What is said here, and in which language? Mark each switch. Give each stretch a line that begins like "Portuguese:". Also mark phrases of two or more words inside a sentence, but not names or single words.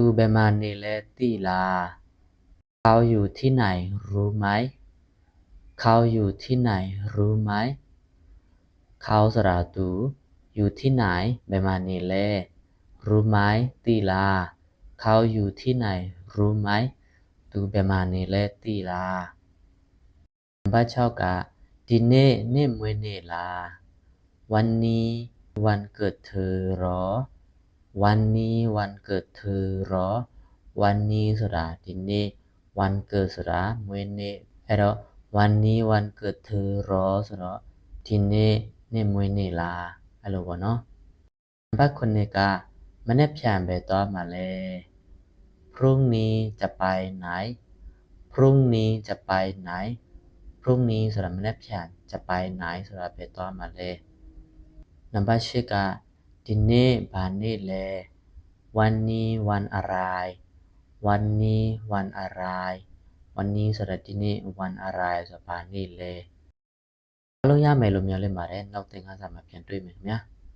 Burmese: ဘယ်မှာနေလဲသိလား
Thai: เขาอยู่ที่ไหนรู้ไหมเขาอยู่ ที่ไหนรู้ไหมเขา
Burmese: ဆိုတာသူ
Thai: อยู่ที่ไหน
Burmese: ဘယ်မှာနေလဲ
Thai: รู้ไหม
Burmese: သိလား
Thai: เขาอยู่ที่ไหนรู้ไหม
Burmese: သူဘယ်မှာနေလဲသိလားနံပါတ်6ကဒီနေ့နေ့မွေးနေ့လား
Thai: วันนี้วันเกิดเธอหรอวันนี้วันเกิดเธอหรอ วันนี้
Burmese: ဆိုတာဒီနေ့
Thai: วันเกิด
Burmese: ဆိုတာမွေးနေ့အဲ့တော့
Thai: วันนี้วันเกิดเธอหรอ
Burmese: ဆိုတော့ဒီနေ့ နေ့မွေးနေ့လားအဲ့လိုပေါ့နော်နံပါတ်9ကမနေ့ဖြန်ပဲသွားမှာ လဲ
Thai: พรุ่งนี้จะไปไหนพรุ่งนี้จะไปไหนพรุ่งนี้
Burmese: ဆိုတာမနေ့ဖြန်
Thai: จะไปไหน
Burmese: ဆိုတာပဲသွားမှာလဲနံပါတ်10ကဒီနေ့ဘာနေ့လဲ
Thai: วันนี้วันอะไรวันนี้วันอะไรวันนี้
Burmese: ဆိုတာဒီနေ့
Thai: วันอะไร
Burmese: ဆိုတာဘာနေ့လဲအားလုံးရမယ်လို့မျှော်လင့်ပါတယ်နောက်သင်ခန်းစာမှာပြန်တွေ့မယ်ခင်ဗျာ